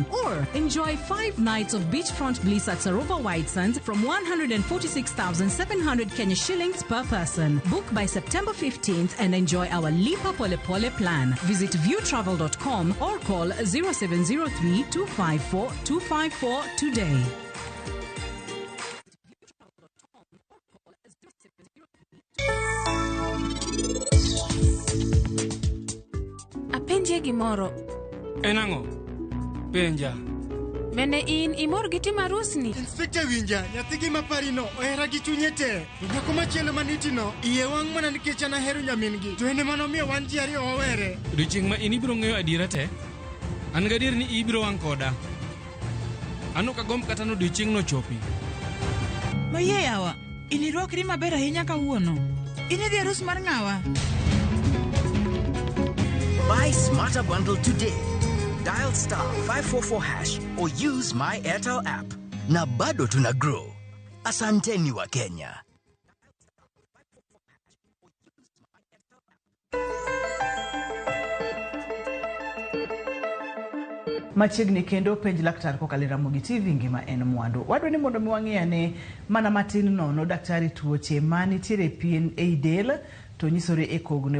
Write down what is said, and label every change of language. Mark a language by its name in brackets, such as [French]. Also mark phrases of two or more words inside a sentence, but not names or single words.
[English] Or enjoy 5 nights of beachfront bliss at Sarova White Sands from 146,700 Kenya shillings per person. Book by September 15th and enjoy our Lipa Pole Pole plan. Visit viewtravel.com or call 0703 254 254 today. [Luo (Kenya and Tanzania)] Apenje gimoro. Enango? Penja. Bende in imor gi tim arusni? Inspector Winja, nyathi gi maparino ohera gi chunye te. Nyako machielo manitino, iye wang' mana nikech an ahero nyamin-gi. To ene manomiyo wan ji ariyo wawere. Odiochieng' ma in ibiro ng'eyo adiera te, an gadier ni ibiro wang' koda. An ok agomb kata odiochieng'no chopi. Mayie yawa, inirwakri maber ahinya kawuono. Inidhi e arus mar ng'awa? [English] Buy Smarter Bundle today. Dial *544# or use My Airtel app. [Swahili] Na bado tuna grow. Asanteni wa Kenya. [Luo (Kenya and Tanzania)] Machiegni kendo penj laktar kokalo Ramogi TV ngima en mwandu. Wadwa ni mondo miwang'iyane mana matin nono daktari tuoche manitiere pien ei del to nyisore e kogno.